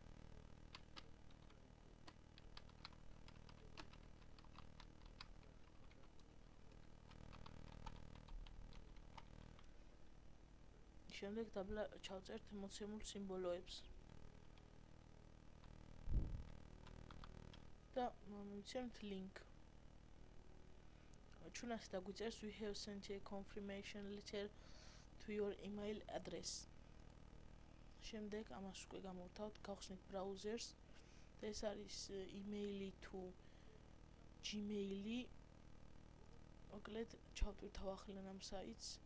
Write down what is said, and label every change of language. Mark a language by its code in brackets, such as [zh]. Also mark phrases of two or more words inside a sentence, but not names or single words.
[ka] შემდეგ დაბლა ჩავწერთ მოცემულ სიმბოლოებს და მივცემთ link. ჩვენ ასე დაგვიწერს [en] we have sent a confirmation letter to your email address. [ka] შემდეგ ამას უკვე გამოვთავთ, გავხსნით browsers და ეს არის email-ი თუ Gmail-ი. მოკლედ ჩავტვირთავ ახლა ამ საიტს.